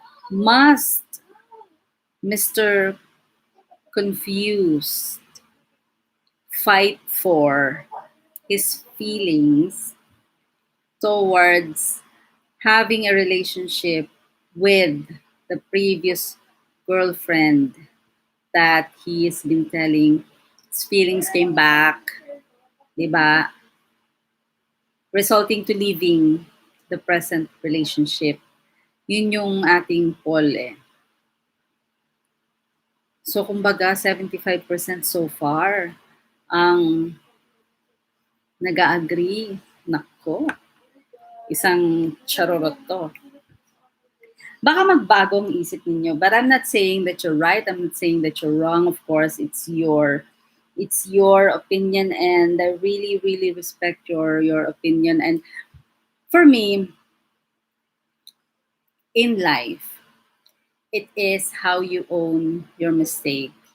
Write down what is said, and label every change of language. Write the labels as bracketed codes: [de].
[en] Must Mr. Confused fight for his feelings towards having a relationship with the previous girlfriend that he has been telling his feelings came back, diba? Resulting to leaving the present relationship. [tl] Yun yung ating poll eh. So kumbaga 75% so far ang nag-agree. Nako, isang charorot to. Baka magbago ang isip ninyo, [en] but I'm not saying that you're right, I'm not saying that you're wrong. Of course, it's your opinion, and I really really respect your opinion. And for me, in life, it is how you own your mistake.